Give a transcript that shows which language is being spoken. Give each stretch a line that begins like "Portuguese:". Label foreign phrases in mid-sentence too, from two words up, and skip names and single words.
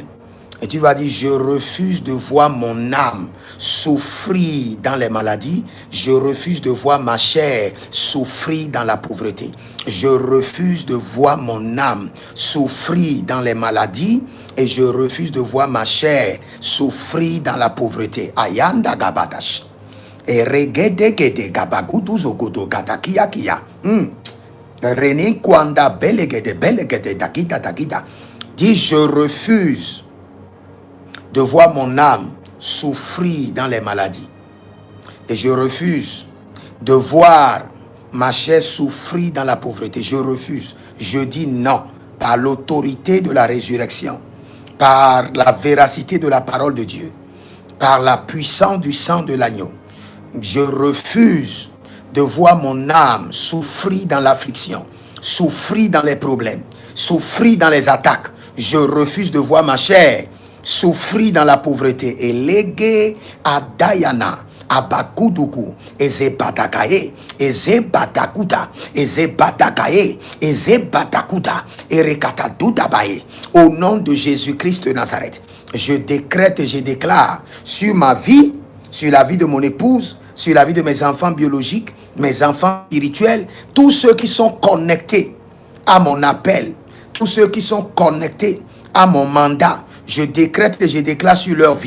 French: Et tu vas dire, je refuse de voir mon âme souffrir dans les maladies. Je refuse de voir ma chair souffrir dans la pauvreté. Je refuse de voir mon âme souffrir dans les maladies. Et je refuse de voir ma chair souffrir dans la pauvreté. Ayanda gabatash. Et regedegede gabaguduzogodo gatakia kia. René kwanda belegede dakita dakita. Dis, je refuse de voir mon âme souffrir dans les maladies. Et je refuse de voir ma chair souffrir dans la pauvreté. Je refuse. Je dis non. Par l'autorité de la résurrection, par la véracité de la parole de Dieu, par la puissance du sang de l'agneau, je refuse de voir mon âme souffrir dans l'affliction, souffrir dans les problèmes, souffrir dans les attaques. Je refuse de voir ma chair souffrir dans la pauvreté. Et légué à Dayana, à Bakuduku, et Zebatakaye, et Zebatakuta, et Zebatakaye, et Zebatakuta, et Rekatadudabaye. Au nom de Jésus-Christ de Nazareth, je décrète et je déclare sur ma vie, sur la vie de mon épouse, sur la vie de mes enfants biologiques, mes enfants spirituels, tous ceux qui sont connectés à mon appel, tous ceux qui sont connectés à mon mandat, je décrète et je déclare sur leur vie.